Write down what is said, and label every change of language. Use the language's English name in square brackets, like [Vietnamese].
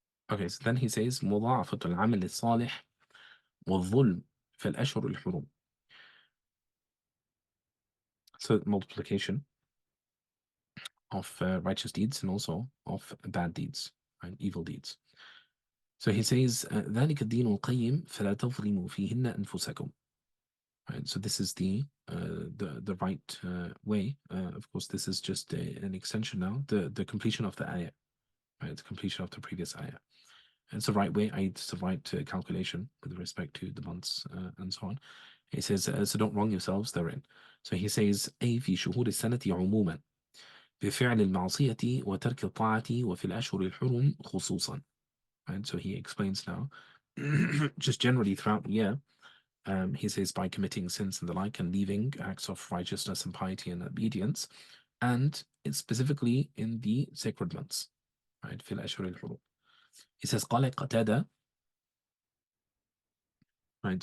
[English] Okay, so then he says [Arabic] مضاعفة العمل الصالح والظلم في الأشهر الحرم. [English] So multiplication of righteous deeds and also of bad deeds, right? Evil deeds. So he says [Arabic] ذلك الدين القيم فلا تظلموا فيهن أنفسكم. [English] Right, so this is the right way. Of course, this is just an extension now. The completion of the ayah, right? The completion of the previous ayah. It's the right way. It's the right calculation with respect to the months and so on. He says, so don't wrong yourselves therein. So he says, [Arabic] أي في شهور السنة عموما بفعل المعصية وترك الطاعة وفي الأشهر الحرم خصوصا. [English] Right? So he explains now, just generally throughout the year, he says by committing sins and the like and leaving acts of righteousness and piety and obedience, and it's specifically in the sacred months, right? [Arabic] في الأشهر الحرم. [English] He says [Arabic] قال قتادة, [English] right?